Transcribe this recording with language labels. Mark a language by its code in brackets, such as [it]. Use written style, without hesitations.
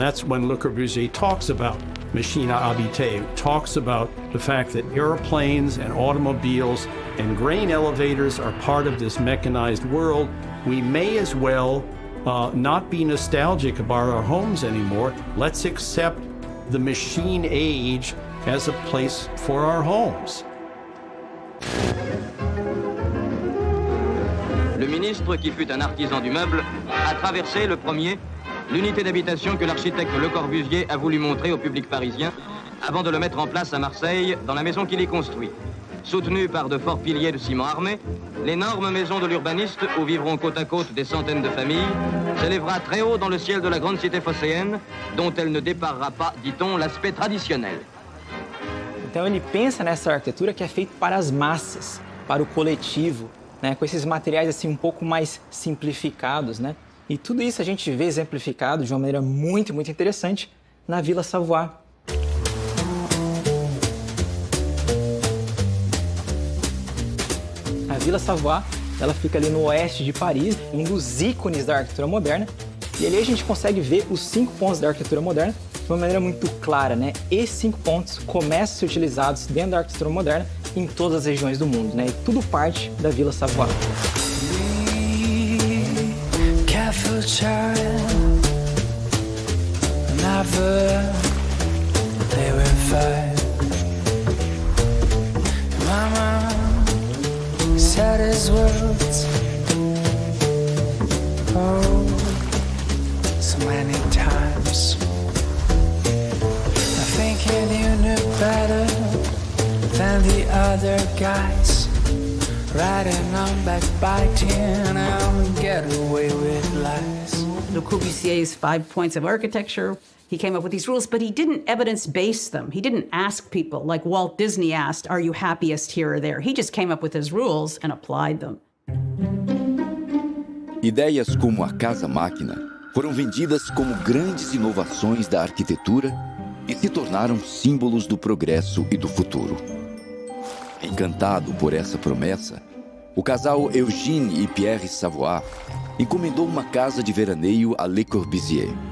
[en] That's when Le Corbusier talks about [fr] machine à habiter, [en] talks about the fact that airplanes and automobiles and grain elevators are part of this mechanized world. We may as well not be nostalgic about our homes anymore. Let's accept the machine age as a place for our homes. [fr] Le ministre, qui fut un artisan du meuble, a traversé le premier l'unité d'habitation que l'architecte Le Corbusier a voulu montrer au public parisien avant de le mettre en place à Marseille, dans la maison qu'il y construit. Soutenue par de forts piliers de ciment armé, l'énorme maison de l'urbaniste, où vivront côte à côte des centaines de familles, s'élèvera très haut dans le ciel de la grande cité phocéenne, dont elle ne déparera pas, dit-on, l'aspect traditionnel. [pt] Então ele pensa nessa arquitetura que é feita para as massas, para o coletivo, né, com esses materiais assim um pouco mais simplificados, né? E tudo isso a gente vê exemplificado de uma maneira muito interessante na Vila Savoie. A Vila Savoie, ela fica ali no oeste de Paris, um dos ícones da arquitetura moderna. E ali a gente consegue ver os 5 pontos da arquitetura moderna de uma maneira muito clara, né? Esses 5 pontos começam a ser utilizados dentro da arquitetura moderna em todas as regiões do mundo, né? E tudo parte da Vila Savoie. [en] Careful child, never they were five. Mama said his words, oh, so many times. Thinking you knew better than the other guys, riding on backbiting and get away with lies. Le Corbusier's 5 points of architecture, he came up with these rules, but he didn't evidence-base them. He didn't ask people, like Walt Disney asked, are you happiest here or there? He just came up with his rules and applied them. [pt] Ideias como a casa-máquina foram vendidas como grandes inovações da arquitetura e se tornaram símbolos do progresso e do futuro. Encantado por essa promessa, o casal Eugène e Pierre Savoie encomendou uma casa de veraneio a Le Corbusier.